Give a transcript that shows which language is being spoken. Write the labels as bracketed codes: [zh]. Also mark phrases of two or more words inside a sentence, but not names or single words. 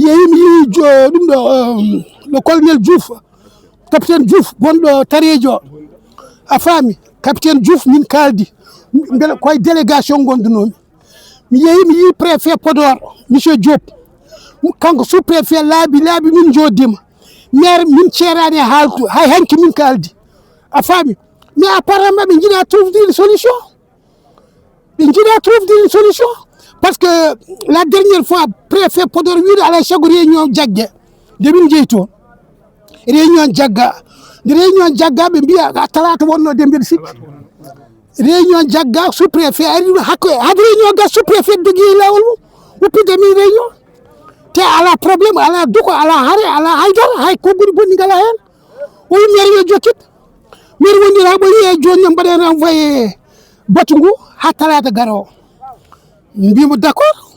[ff] yeehi mi yi ɗum ɗo le colonel Diouf capitaine Diouf gonɗo tarejo o a faami capitaine Diouf min kaldi beele koye délégation gondunomi mi yeehi mi yi préfet Podor monsieur Diop kanko [fr] sous préfet [ff] laabi min joddima maire min ceerani e haaltu hay hanki min kaldi a faami [fr] mais apparemment [ff] ɓe jiiɗa [fr] trouver une solution par ce que la dernière fois [ff] préfet Podor wiide alay saago réunion jaggue nde min jeeyi toon réunion jagga nde réunion jagga ɓe mbiya talata wonno de mbiɗa sikki réunion jagga [fr] sous préfet [ff] ari hade réunion ga [fr] sous préfet [ff] jogui lawol mum wuppide min réunion te ala probléme ala duko ala haare ala haydara hay kogguɗi bonni ngala hen o wi maire yo jokkit maire wondira ɓoyi e joni no mbaɗen renvoyé batu ngu ha talata garowo mbimo d' accord